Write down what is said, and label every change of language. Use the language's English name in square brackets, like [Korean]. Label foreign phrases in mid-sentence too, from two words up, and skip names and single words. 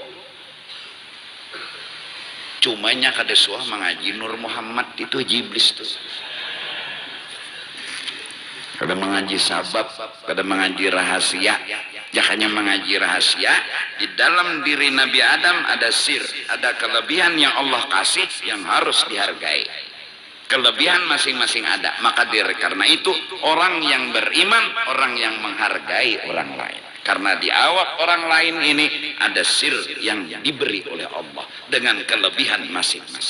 [Banjar] Cumanya kada suah mengaji Nur Muhammad itu iblis tuh. Kada mengaji sabab, kada mengaji rahasia. Jangannya mengaji rahasia. [Indonesian] Di dalam diri Nabi Adam ada sir, ada kelebihan yang Allah kasih yang harus dihargai. Kelebihan masing-masing ada. Maka karena itu orang yang beriman, orang yang menghargai orang lain. Karena di awak orang lain ini ada sir yang diberi oleh Allah dengan kelebihan masing-masing.